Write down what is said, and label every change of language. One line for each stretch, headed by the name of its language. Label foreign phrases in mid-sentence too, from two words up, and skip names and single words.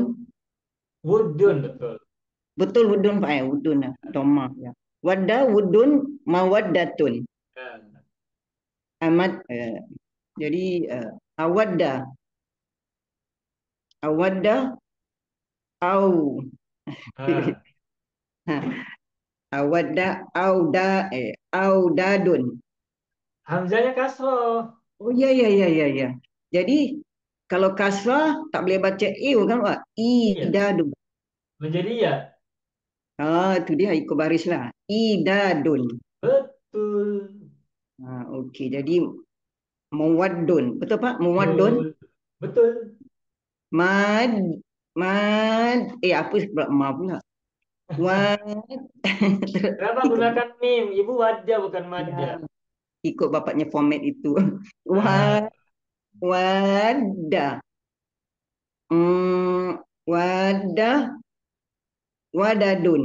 Arabic: Wuddun,
Malay: betul. Betul wudun, Pak. Wudun. Doma. Ya.
Arabic: Wadda wudun mawaddatun.
Malay: Ya. Amat. Jadi, awadda.
Arabic: Awadda Au. Ah, Audadun.
Malay: hamzanya kasroh. Oh iya iya iya iya iya. Jadi kalau kasrah tak boleh baca iu kan Pak? Iya,
Arabic: Idadun.
Malay: menjadi ya. Ah itu dia ikut baris lah.
Arabic: Idadun.
Malay: Betul. Ah, okey. Jadi muwaddun. Betul Pak? Muwaddun. Betul. Betul. Mad mad apa pula ma pula.
Arabic: Wad
Malay: Kenapa ikut gunakan mim? Ibu wadda bukan madda. ya, ikut bapaknya format itu. Ah,
Arabic: Wadda. Hmm, wadah wadadun.